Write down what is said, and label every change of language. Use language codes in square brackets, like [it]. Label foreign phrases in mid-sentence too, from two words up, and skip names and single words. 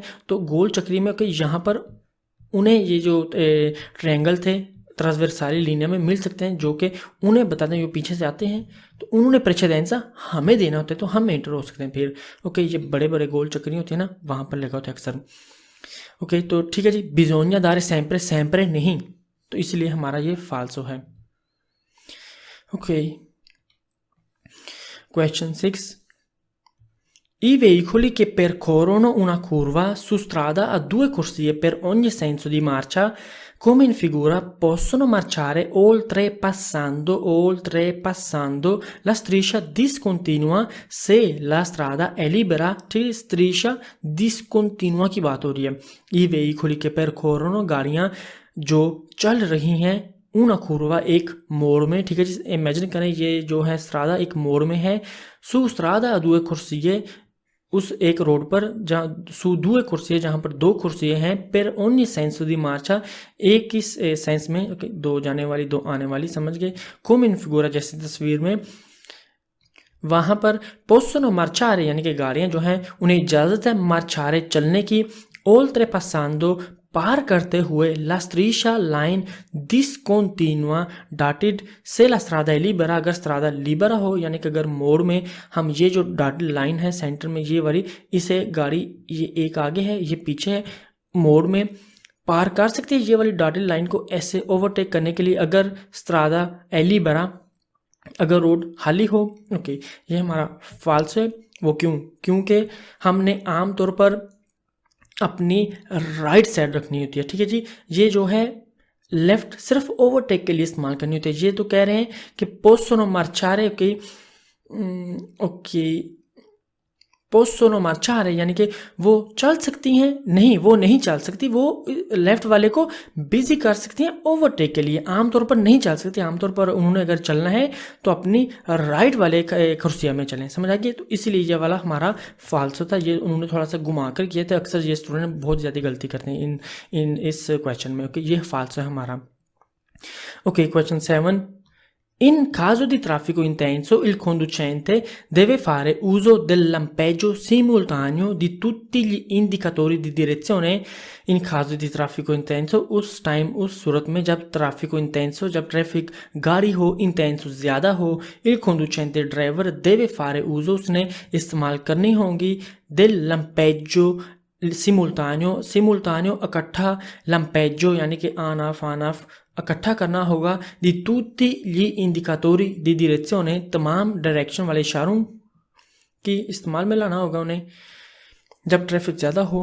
[hi] तो गोल चक्री में, ओके, यहाँ पर उन्हें ये जो ट्रायंगल थे [it] trasversali linea [hi] में मिल सकते हैं, जो कि उन्हें बताते हैं, जो पीछे से आते हैं, तो उन्होंने प्रेसिडेंसा हमें देना होता है, तो हम एंटर हो सकते हैं फिर, ओके। ये बड़े बड़े गोल चक्री होती है ना, वहाँ पर लगा होता है अक्सर, ओके। तो ठीक है जी, [it] bisogna dare sempre [hi] नहीं, तो इसलिए हमारा ये फाल्सो है, ओके। क्वेश्चन 6, [it] i veicoli che percorrono una curva su strada a 2 corsie per ogni senso di marcia, come in figura, possono marciare oltrepassando la striscia discontinua se la strada è libera। [hi] ठीक, [it] striscia discontinua [hi] की बात हो रही है। [it] i veicoli che percorrono, [hi] गाड़ियाँ जो चल रही हैं, una curva एक मोड़ में, ठीक है जी, इमेजिन करें ये जो है स्ट्रादा एक मोड़ में है, [it] su strada a 2 corsie, [hi] उस एक रोड पर जहाँ सु 2 कुर्सियाँ, जहाँ पर 2 कुर्सियाँ हैं, पर [it] ogni senso di marcia, [hi] एक ही सेंस में, ओके, 2 जाने वाली 2 आने वाली, समझ गए, [it] come in [hi] figura जैसी तस्वीर में, वहाँ पर [it] possono marciare [hi] यानी कि गाड़ियाँ जो हैं उन्हें इजाज़त है marciare चलने की, oltrepassando पार करते हुए, [it] la striscia [hi] लाइन discontinua dotted से [it] la strada libera, [hi] अगर [it] strada libera [hi] हो यानी कि अगर मोड़ में हम ये जो [en] dotted line [hi] है सेंटर में ये वाली, इसे गाड़ी ये एक आगे है ये पीछे है, मोड़ में पार कर सकते हैं ये वाली [en] dotted line [hi] को ऐसे ओवरटेक करने के लिए, अगर [it] strada libera, [hi] अगर रोड खाली हो, ओके। ये हमारा फाल्स है। वो क्यों? क्योंकि हमने आम तौर पर अपनी राइट साइड रखनी होती है, ठीक है जी। ये जो है लेफ्ट सिर्फ ओवरटेक के लिए इस्तेमाल करनी होती है। ये तो कह रहे हैं कि [it] possono marciare, [hi] ओके, [it] possono marciare [hi] यानी कि वो चल सकती हैं, नहीं वो नहीं चल सकती, वो लेफ्ट वाले को बिजी कर सकती हैं ओवरटेक के लिए, आमतौर पर नहीं चल सकती। आमतौर पर उन्होंने अगर चलना है तो अपनी राइट वाले कुर्सिया में चलें, समझ आ गया। तो इसीलिए ये वाला हमारा फाल्स होता है, ये उन्होंने थोड़ा सा घुमा कर किया था, अक्सर ये स्टूडेंट बहुत ज़्यादा गलती करते हैं इस क्वेश्चन में, ओके। ये फाल्स है हमारा, ओके। क्वेश्चन 7, [it] in caso di traffico intenso il conducente deve fare uso del lampeggio simultaneo di tutti gli indicatori di direzione। in caso di traffico intenso, [hi] उस टाइम, उस सूरत में जब [it] traffico intenso, [hi] जब ट्रैफिक गाड़ी हो, intenso ज़्यादा हो, [it] il conducente [hi] ड्राइवर [it] deve fare uso, [hi] उसने इस्तेमाल करनी होंगी, [it] del lampeggio [hi] सिमुल्तानियो इकट्ठा, lampeggio यानी कि [en] on off [hi] इकट्ठा करना होगा, [it] di tutti gli indicatori di direzione, [hi] तमाम डायरेक्शन वाले इशारों की इस्तेमाल में लाना होगा उन्हें जब ट्रैफिक ज़्यादा हो।